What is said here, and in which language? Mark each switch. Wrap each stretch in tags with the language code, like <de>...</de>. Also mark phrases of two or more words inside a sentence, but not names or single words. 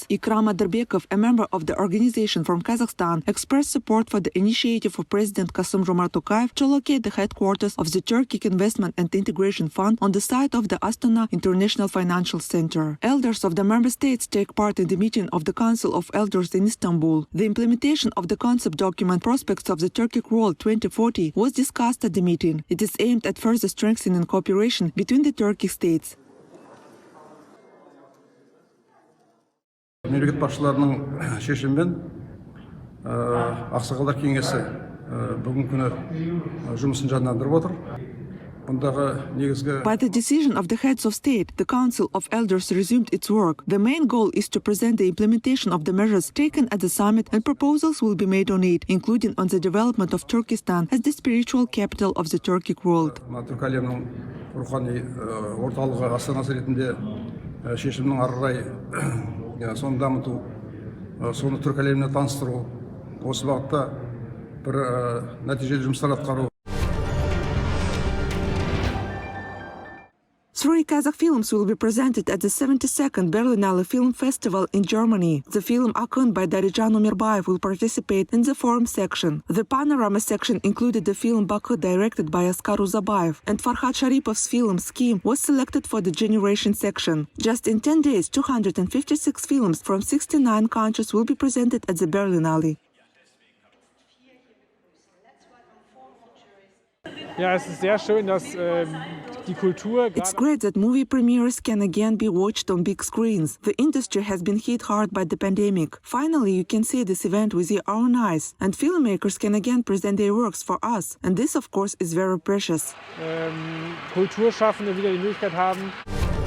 <en>Ikram Aderbekov, a member of the organization from Kazakhstan, expressed support for the initiative of President Kassym-Jomart Tokayev to locate the headquarters of the Turkic Investment and Integration Fund on the site of the Astana International Financial Center. Elders of the member states take part in the meeting of the Council of Elders in Istanbul. The implementation of the concept document Prospects of the Turkic World 2040 was discussed at the meeting. It is aimed at further strengthening cooperation between the Turkic states.</en> <kk>Мемлекет басшыларының шешімімен ақсақалдар кеңесі бүгінгі күні жұмысын жандандырып отыр.</kk> <en>By the decision of the heads of state, the Council of Elders resumed its work. The main goal is to present the implementation of the measures taken at the summit, and proposals will be made on it, including on the development of Turkestan as the spiritual capital of the Turkic world.</en> <kk>Түркі әлемінің рухани орталығы астанасы ретінде шешімнің ары қарай соны дамыту, соны түркі әлеміне таныстыру, осы бағытта бір нәтижелі жұмыстар атқару.</kk> <en>3 Kazakh films will be presented at the 72nd Berlinale Film Festival in Germany. The film Akın by Darijan Umirbayev will participate in the forum section. The panorama section included the film Bakı, directed by Askar Uzabayev, and Farhad Sharipov's film Scheme was selected for the generation section. Just in 10 days, 256 films from 69 countries will be presented at the Berlinale.</en> <de>Ja, es ist sehr schön, dass die Kultur.</de> <en>It's great that movie premieres can again be watched on big screens. The industry has been hit hard by the pandemic. Finally, you can see this event with your own eyes, and filmmakers can again present their works for us. And this, of course, is very precious.</en> <de>Kulturschaffende wieder die Möglichkeit haben.</de>